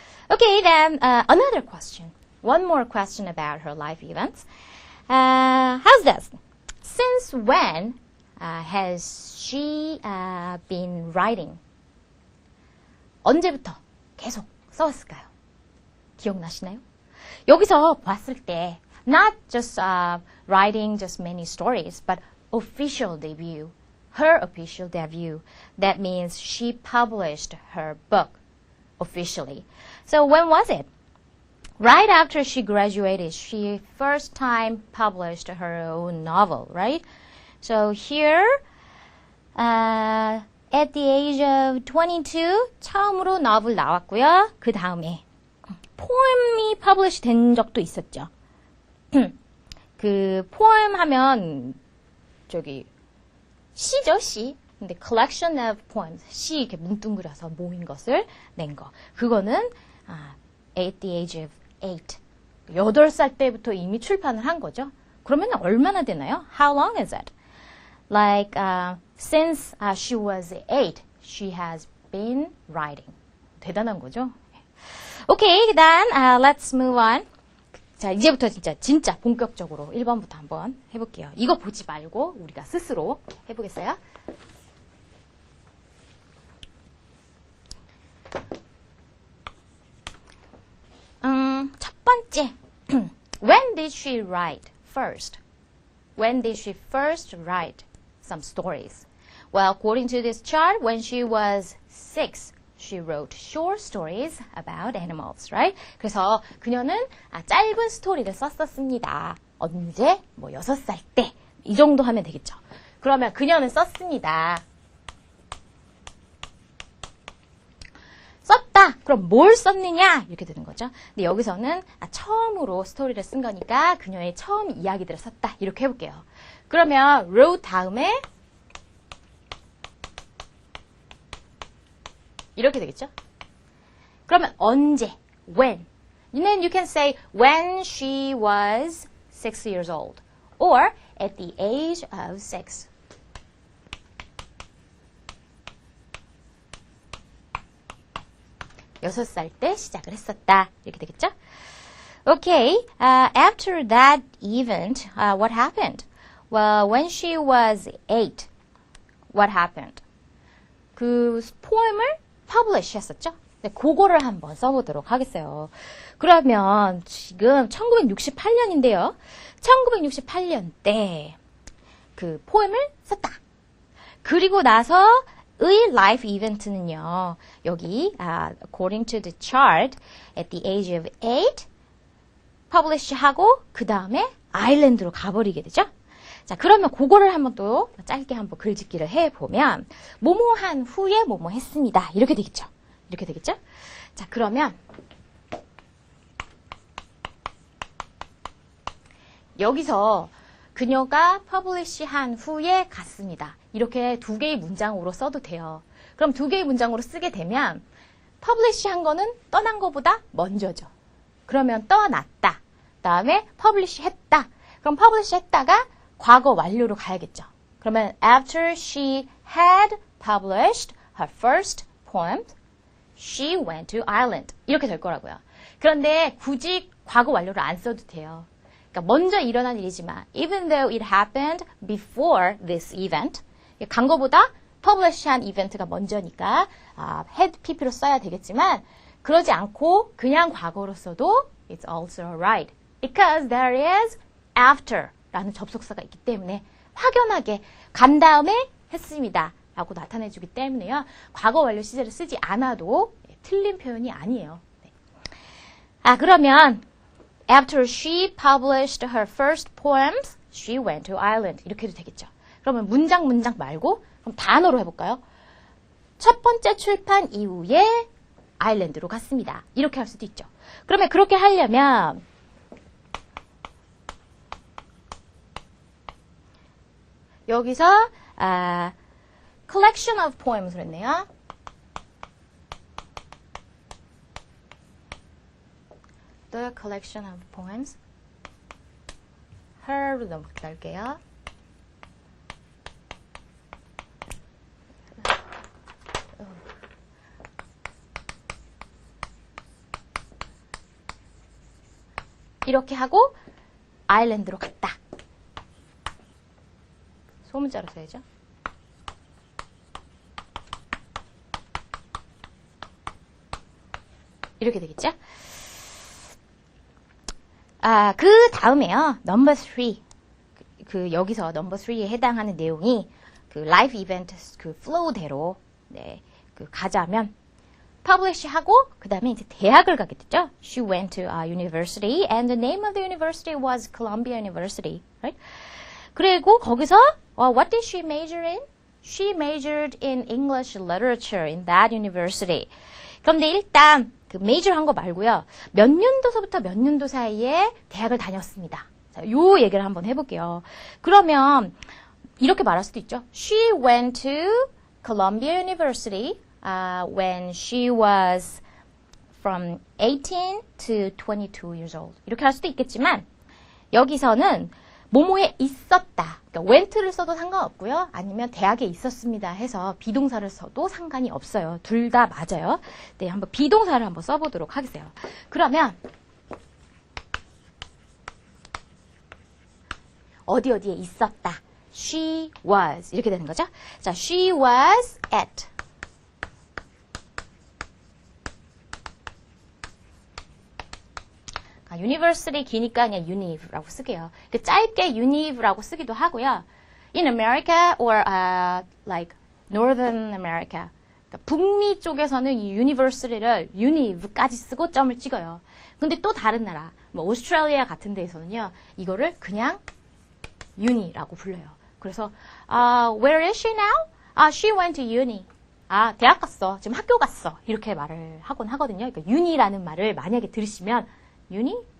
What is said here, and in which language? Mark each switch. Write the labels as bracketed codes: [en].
[en] Okay, then another question. One more question about her life events. How's this? Since when has she been writing? [ko] 언제부터 계속 써왔을까요? 기억나시나요? 여기서 봤을 때 [en] not just writing just many stories, but official debut. Her official debut. That means she published her book officially. So when was it? Right after she graduated, she first time published her own novel, right? So here, at the age of 22, [ko] 처음으로 novel 나왔고요. 그 다음에 포엠이 publish 된 적도 있었죠. 그 포엠 하면 저기 시죠, 시. 근데 [en] collection of poems, [ko] 시 이렇게 뭉뚱그려서 모인 것을 낸 거. 그거는 [en] at the age of 8. [ko] 8살 때부터 이미 출판을 한 거죠. 그러면 얼마나 되나요? [en] How long is it? Like, since she was 8, she has been writing. [ko] 대단한 거죠. [en] Okay, then let's move on. [ko] 자, 이제부터 진짜 본격적으로 1번부터 한번 해볼게요. 이거 보지 말고 우리가 스스로 해보겠어요? 첫 번째. [en] When did she write first? When did she first write some stories? Well, according to this chart, when she was 6, she wrote short stories about animals, right? [ko] 그래서 그녀는 짧은 스토리를 썼었습니다. 언제? 뭐 6살 때. 이 정도 하면 되겠죠. 그러면 그녀는 썼습니다. 썼다. 그럼 뭘 썼느냐? 이렇게 되는 거죠. 근데 여기서는 처음으로 스토리를 쓴 거니까 그녀의 처음 이야기들을 썼다. 이렇게 해볼게요. 그러면 wrote 다음에 이렇게 되겠죠? 그러면 언제? When? [en] And then you can say when she was 6 years old or at the age of 6. [ko] 여섯 살 때 시작을 했었다. 이렇게 되겠죠? [en] Okay, after that event, what happened? Well, when she was 8, what happened? [ko] 그 포엠을 publish 했었죠? 네, 그거를 한번 써보도록 하겠어요. 그러면 지금 1968년인데요. 1968년 때 그 포엠을 썼다. 그리고 나서 의 life event는요. [en] 여기 according to the chart at the age of 8 publish [ko] 하고 그 다음에 아일랜드로 가버리게 되죠. 자, 그러면 그거를 한번 또 짧게 한번 글짓기를 해보면 뭐뭐한 후에 뭐뭐 했습니다. 이렇게 되겠죠. 이렇게 되겠죠. 자, 그러면 여기서 그녀가 퍼블리시한 후에 갔습니다. 이렇게 두 개의 문장으로 써도 돼요. 그럼 두 개의 문장으로 쓰게 되면 퍼블리시한 거는 떠난 거보다 먼저죠. 그러면 떠났다. 다음에 퍼블리시 했다. 그럼 퍼블리시 했다가 과거 완료로 가야겠죠. [en] 그러면 after she had published her first poem, she went to Ireland. [ko] 이렇게 될 거라고요. 그런데 굳이 과거 완료를 안 써도 돼요. 그러니까 먼저 일어난 일이지만 [en] even though it happened before this event, [ko] 간 거보다 publish한 이벤트가 먼저니까 had pp로 써야 되겠지만 그러지 않고 그냥 과거로 써도 [en] it's also alright. Because there is after [ko] 라는 접속사가 있기 때문에 확연하게 간 다음에 했습니다 라고 나타내주기 때문에요. 과거 완료 시제를 쓰지 않아도 틀린 표현이 아니에요. 네. [en] 그러면 after she published her first poems, she went to Ireland. [ko] 이렇게 해도 되겠죠. 그러면 문장 말고 그럼 단어로 해볼까요? 첫 번째 출판 이후에 아일랜드로 갔습니다. 이렇게 할 수도 있죠. 그러면 그렇게 하려면 여기서 collection of poems를 했네요. [en] The collection of poems. [ko] her로 넘길게요. 이렇게 하고 아일랜드로 갔다. 소문자로 써야죠. 이렇게 되겠죠? 그 다음에요. 넘버 3. 여기서 넘버 3에 해당하는 내용이 라이프 이벤트 flow대로 가자면 publish 하고 그 다음에 이제 대학을 가게 됐죠. [en] She went to a university and the name of the university was Columbia University. Right? [ko] 그리고 거기서 [en] what did she major in? She majored in English literature in that university. [ko] 그런데 일단 major 한 거 말고요. 몇 년도서부터 몇 년도 사이에 대학을 다녔습니다. 자, 요 얘기를 한번 해볼게요. 그러면 이렇게 말할 수도 있죠. [en] She went to Columbia University when she was from 18 to 22 years old. [ko] 이렇게 할 수도 있겠지만 여기서는 뭐뭐에 있었다. 그러니까 went를 써도 상관없고요. 아니면 대학에 있었습니다 해서 비동사를 써도 상관이 없어요. 둘 다 맞아요. 네, 한번 비동사를 한번 써보도록 하겠어요. 그러면 어디에 있었다. She was 이렇게 되는 거죠. 자, she was at university 기니까 그냥 unive라고 쓰게요. 짧게 unive라고 쓰기도 하고요. [en] In America or like Northern America. [ko] 그러니까 북미 쪽에서는 이 university를 unive까지 쓰고 점을 찍어요. 근데 또 다른 나라, 뭐 오스트레일리아 같은 데에서는요, 이거를 그냥 uni라고 불러요. 그래서 [en] where is she now? She went to uni. [ko] 대학 갔어. 지금 학교 갔어. 이렇게 말을 하곤 하거든요. 그러니까 uni라는 말을 만약에 들으시면 uni?